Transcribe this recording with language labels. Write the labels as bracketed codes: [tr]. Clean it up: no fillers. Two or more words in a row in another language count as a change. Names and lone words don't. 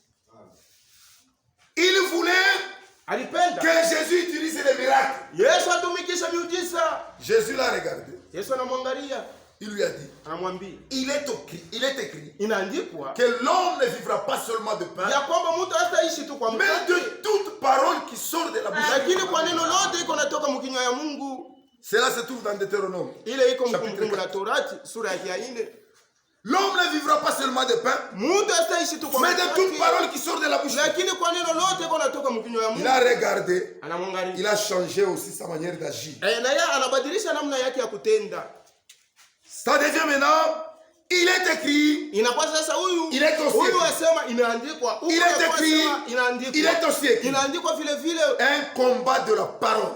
[fr] Il voulait que Jésus utilise les miracles. Jésus l'a regardé. Il lui a dit, il est écrit que l'homme ne vivra pas seulement de pain, mais de toute parole qui sort de la bouche. [sw] Lakini kwa neno lote iko natoka mkinywa ya Mungu. [fr] Cela se trouve dans Deutéronome. [sw] Ile iko mkumbukumbu la Torati sura ya 4. [fr] L'homme ne vivra pas seulement de pain, mais de toute parole qui sort de la bouche. Il a regardé, il a changé aussi sa manière d'agir. Ça devient maintenant, il est écrit, il est aussi écrit, il est aussi écrit, un combat de la parole.